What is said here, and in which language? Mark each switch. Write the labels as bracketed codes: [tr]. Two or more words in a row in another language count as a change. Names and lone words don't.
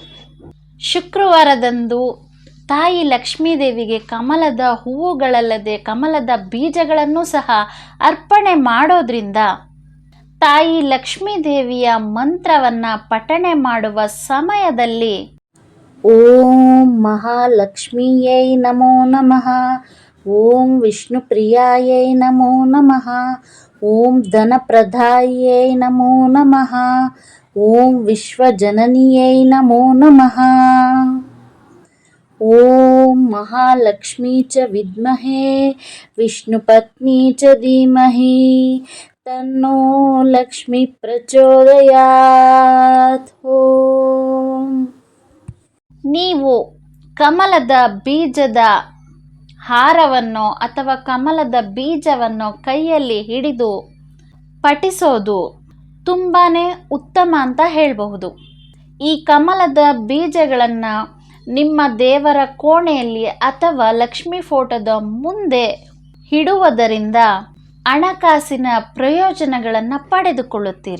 [kn] ಶುಕ್ರವಾರದಂದು ತಾಯಿ ಲಕ್ಷ್ಮೀದೇವಿಗೆ ಕಮಲದ ಹೂವುಗಳಲ್ಲದೆ ಕಮಲದ ಬೀಜಗಳನ್ನು ಸಹ ಅರ್ಪಣೆ ಮಾಡೋದ್ರಿಂದ ತಾಯಿ ಲಕ್ಷ್ಮೀದೇವಿಯ ಮಂತ್ರವನ್ನು ಪಠಣೆ ಮಾಡುವ ಸಮಯದಲ್ಲಿ [sa] ಓಂ ಮಹಾಲಕ್ಷ್ಮಿಯೈ ನಮೋ ನಮಃ, ಓಂ ವಿಷ್ಣುಪ್ರಿಯಾಯೈ ನಮೋ ನಮಃ, ಓಂ ಧನಪ್ರದಾಯೈ ನಮೋ ನಮಃ, ಓಂ ವಿಶ್ವಜನನಿಯೈ ನಮೋ ನಮಃ, ಓಂ ಮಹಾಲಕ್ಷ್ಮೀ ಚ ವಿದ್ಮಹೇ ವಿಷ್ಣುಪತ್ನಿ ಚ ಧೀಮಹಿ ತನ್ನೋ ಲಕ್ಷ್ಮೀ ಪ್ರಚೋದಯಾತ್. ಓಂ. [kn] ನೀವು ಕಮಲದ ಬೀಜದ ಹಾರವನ್ನು ಅಥವಾ ಕಮಲದ ಬೀಜವನ್ನು ಕೈಯಲ್ಲಿ ಹಿಡಿದು ಪಠಿಸೋದು ತುಂಬಾ ಉತ್ತಮ ಅಂತ ಹೇಳಬಹುದು. ಈ ಕಮಲದ ಬೀಜಗಳನ್ನು ನಿಮ್ಮ ದೇವರ ಕೋಣೆಯಲ್ಲಿ ಅಥವಾ ಲಕ್ಷ್ಮೀ ಫೋಟೋದ ಮುಂದೆ ಇಡುವುದರಿಂದ ಹಣಕಾಸಿನ ಪ್ರಯೋಜನಗಳನ್ನು ಪಡೆದುಕೊಳ್ಳುತ್ತೀರಿ.